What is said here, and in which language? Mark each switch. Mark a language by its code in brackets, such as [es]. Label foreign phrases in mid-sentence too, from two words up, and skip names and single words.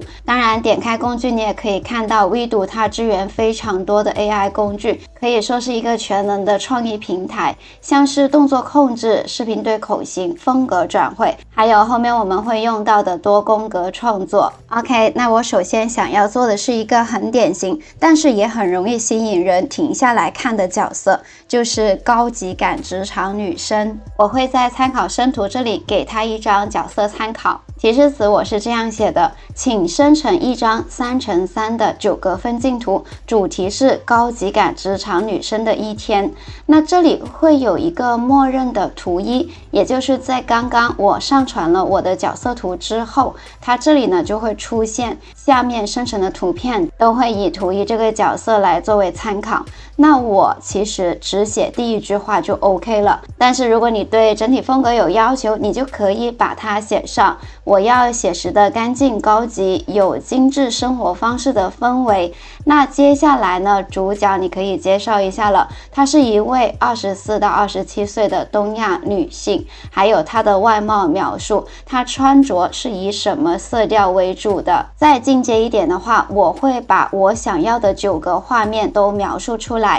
[zh] 當然，點開工具，你也可以看到 Vido 它支援非常多的 AI 工具，可以說是一個全能的創意平台，像是動作控制、視頻對口型、風格轉繪，還有後面我們會用到的多宮格創作。OK，那我首先想要做的是一個很典型，但是也很容易吸引人停下來看的角色，就是高級感職場女生。我會在參考生圖這裡給她一張角色參考。提示詞我是這樣寫的，請生成一張3×3的9格分鏡圖，主題是高級感職場女生的一天。那這裡會有一個默認的圖一，也就是在剛剛我上傳了我的角色圖之後，它這裡呢就會出現下面生成的圖片都會以圖一這個角色來作為參考。那我其實只寫第一句話就 OK 了，但是如果你對整體風格有要求，你就可以把它寫上，我要寫實的乾淨高級，有精緻生活方式的氛圍。那接下來呢，主角你可以介紹一下了，她是一位24到27歲的東亞女性，還有她的外貌描述，她穿着是以什麼色調為主的。再進階一點的話，我會把我想要的9個畫面都描述出來。